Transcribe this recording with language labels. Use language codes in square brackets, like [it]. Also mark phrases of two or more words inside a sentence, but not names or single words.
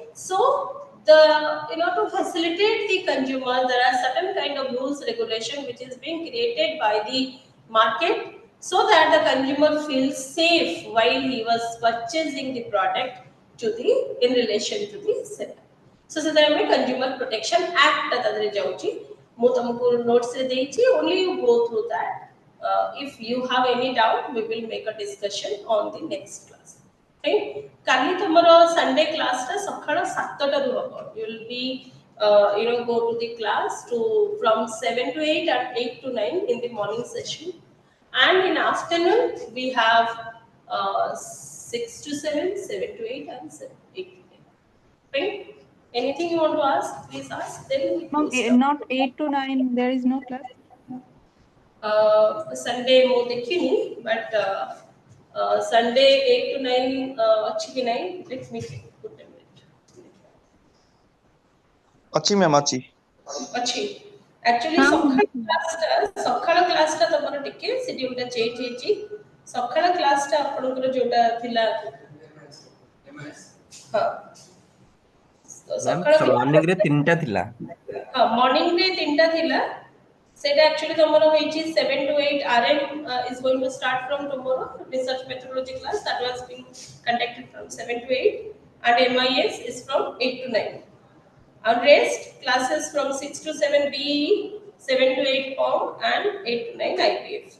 [en] So to facilitate the consumer, there are certain kind of rules regulation which is being created by the market so that the consumer feels safe while he was purchasing the product in relation to the seller. [or] So ସେଥିପାଇଁ ଆମେ Consumer Protection Act ତା ଦେହରେ ଯାଉଛି ମୁଁ ତମକୁ notes ରେ ଦେଇଛି [en] only you go through that. If you have any doubt we will make a discussion on the next class. Right? [or] କାଲି ତମର [en] Sunday class [or] ଟା ସକାଳ 7ଟାରୁ ହବ. [en] You will be go to the class from 7 to 8 and 8 to 9 in the morning session, and in afternoon we have 6 to 7, 7 to 8 and 8 to 9. Right? Anything you want to ask, please ask. Then we Ma'am, can start. not 8 to 9, there is no class. [or] Sunday ମୁଁ ଦେଖିନି, [en] but Sunday 8 to 9 [or] ଅଛି କି ନାହିଁ. [en] Let me put a minute. [or] ଅଛି ମ୍ୟାମ୍ ଅଛି Achi. Actually ସକାଳ କ୍ଲାସ୍ ଟା ତମର ଟିକେ schedule ଟା change ହେଇଛି. ସକାଳ କ୍ଲାସ୍ ଟା ଆପଣଙ୍କର ଯୋଉଟା ଥିଲା ମର୍ଣ୍ଣିଂ ରେ 3ଟା ଥିଲା ମର୍ଣ୍ଣିଂ ରେ 3ଟା ଥିଲା. [en] That actually tomorrow which is 7 to 8 RM is going to start from tomorrow. Research methodology class that was being conducted from 7 to 8, and MIS is from 8 to 9. And rest classes from 6 to 7 BE, 7 to 8 POM, and 8 to 9 IPF.